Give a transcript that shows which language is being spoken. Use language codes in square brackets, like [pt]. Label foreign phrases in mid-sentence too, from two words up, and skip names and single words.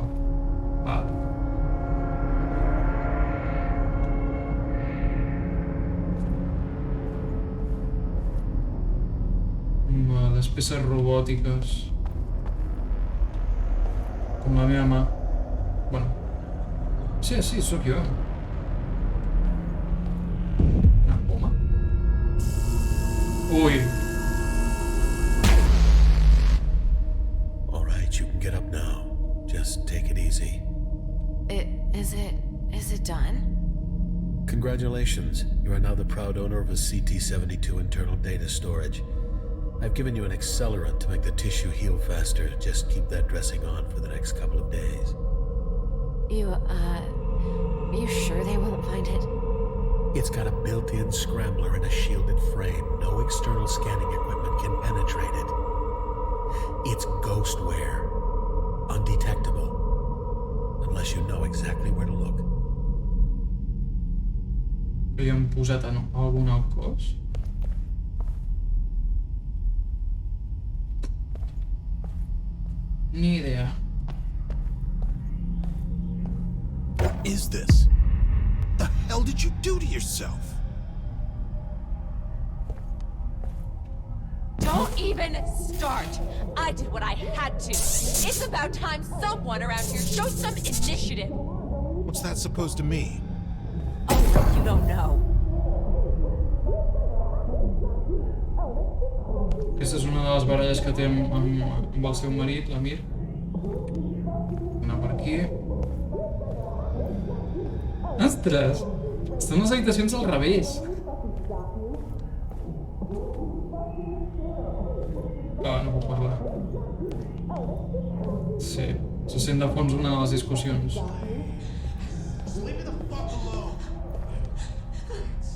[ca] Vale. Les peces robòtiques. Com la meva mà. Bueno. Sí, sóc jo. Una poma. Ui. [en] All right, you can get up now. Just take it easy. Is it done? Congratulations. You are now the proud owner of a CT-72 internal data storage. I've given you an accelerant to make the tissue heal faster. Just keep that dressing on for the next couple of days. You sure they won't find it? It's got a built-in scrambler and a shielded frame. No external scanning equipment can penetrate it. It's ghostware. Undetectable. Unless you know exactly where to look. [ca] Que li han posat algun al cos? Ni idea. [en] What is this? The hell did you do to yourself? Don't even start! I did what I had to. It's about time someone around here showed some initiative. What's that supposed to mean? Oh, you don't know. [ca] Aquesta és una de les baralles que té amb el seu marit, l'Amir. Anar per aquí. Ostres! Estan les habitacions al revés. Ah, no puc parlar. Sí, se sent de fons una de les discussions. [en] Just leave me the fuck alone.